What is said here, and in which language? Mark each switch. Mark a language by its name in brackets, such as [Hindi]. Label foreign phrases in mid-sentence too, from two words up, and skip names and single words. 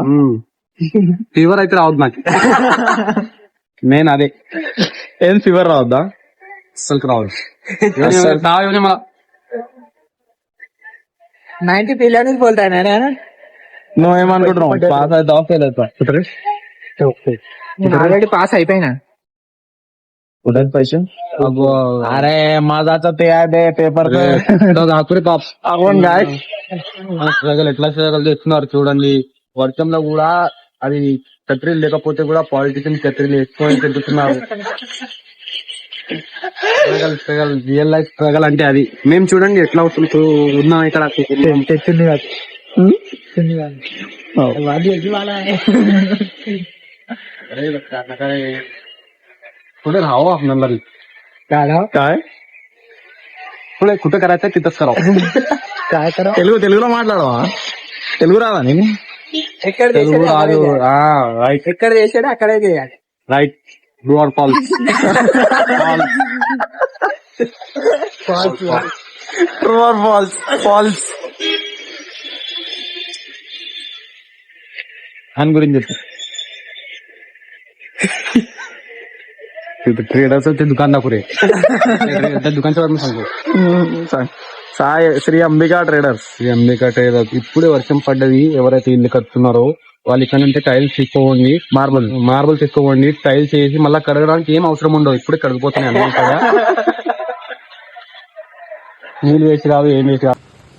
[Telugu] ఫీవర్ అయితే రావద్దు నాకు. నేను అదే ఏం ఫీవర్ రావద్దా? అసలు రావద్దు. 90 పిల్లలు పోతాయి. నువ్వేమనుకుంటున్నావు? పాస్ అవుతావా ఫెయిల్ అవుతావా? ఆల్రెడీ పాస్ అయిపోయినా. [Marathi] पैसे अरे माझा ते आहे పేపర్ [Telugu] స్ట్రగల్ ఎట్లా స్ట్రగల్ చేస్తున్నారు చూడండి. వర్షంలో కూడా అది ఛత్రీలు లేకపోతే కూడా పాలిటిషియన్ ఛత్రీలు వేసుకొని తిరుగుతున్నారు. [English] struggle real life struggle అంటే అది. [Telugu] మేము చూడండి ఎట్లా అవుతుంది ఉన్నాం ఇక్కడ. తెచ్చింది [Marathi] पुढे राहावं आपल्याला काय पुढे कुठे करायचं तिथंच करावं. काय करा? [Telugu] తెలుగులో మాట్లాడవా? తెలుగు రాదా నేను? తెలుగు రాదు. రైట్ ఎక్కడ చేసాడు అక్కడే చేయాలి. [English] right true or false? true or false? [Telugu] ఫాల్స్ అని గురించి చెప్పు. [Marathi] ट्रेडर्स ते दुकान दाखव रे. दुकानच्या बारे सांगतो. [Telugu] సాయి శ్రీ అంబికా ట్రేడర్స్. శ్రీ అంబికా ట్రేడర్స్. ఇప్పుడే వర్షం పడ్డది. ఎవరైతే ఇల్లు కడుతున్నారో వాళ్ళు ఇక్కడ నుండి టైల్స్ తీసుకోండి, మార్బల్ తీసుకోండి. టైల్స్ వేసి మళ్ళీ కడగడానికి ఏం అవసరం ఉండవు. ఇప్పుడే కడిగిపోతున్నాయి అన్నీ కదా. నీళ్ళు వేసి రాదు, ఏం వేసి రాదు.